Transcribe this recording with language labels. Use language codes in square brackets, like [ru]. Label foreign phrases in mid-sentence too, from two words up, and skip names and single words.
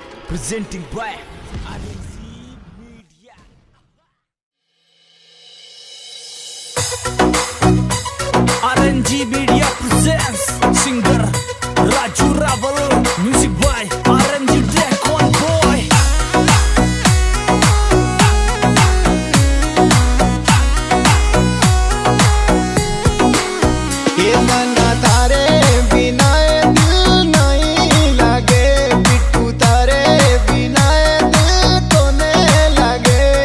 [en] presenting by RNC Media. RNG Media presents singer Raju Raval, music by RNG Deck One Boy. [raj] ये मना तारे बिना दिल नहीं लगे, बिट्टू तारे बिना दिल कोने लगे,